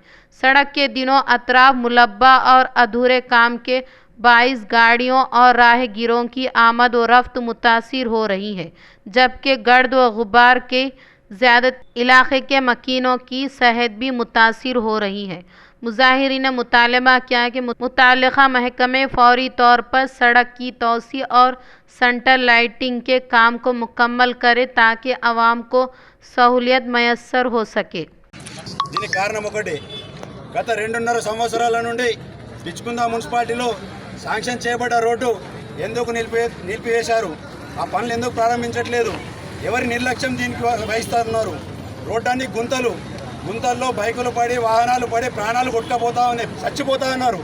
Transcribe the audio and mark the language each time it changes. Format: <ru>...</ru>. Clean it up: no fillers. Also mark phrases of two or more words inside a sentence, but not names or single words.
<ur>سڑک کے دونوں اطراف ملبہ اور ادھورے کام کے باعث گاڑیوں اور راہ گیروں کی آمد و رفت متاثر ہو رہی ہے، جبکہ گرد و غبار کے زیادہ علاقے کے مکینوں کی صحت بھی متاثر ہو رہی ہے۔ مظاہرین نے مطالبہ کیا کہ متعلقہ محکمے فوری طور پر سڑک کی توسیع اور</ur> <en>center lighting</en> <ur>کے کام کو مکمل کرے تاکہ عوام کو سہولت میسر ہو سکے۔</ur> <te>దీనికి కారణం ఒకటి, గత 2.5 సంవత్సరాల నుండి బిచ్కుంద మున్సిపాలిటీలో శాంక్షన్ చేయబడ్డ రోడ్డు ఎందుకు నిలిపివేశారు? ఆ పనులు ఎందుకు ప్రారంభించట్లేదు? ఎవరి నిర్లక్ష్యం దీనికి వహిస్తున్నారు? రోడ్డాన్ని గుంతల్లో బైకులు పడి వాహనాలు పడి ప్రాణాలు కొట్టుకపోతా ఉన్నాయి, చచ్చిపోతా ఉన్నారు.</te>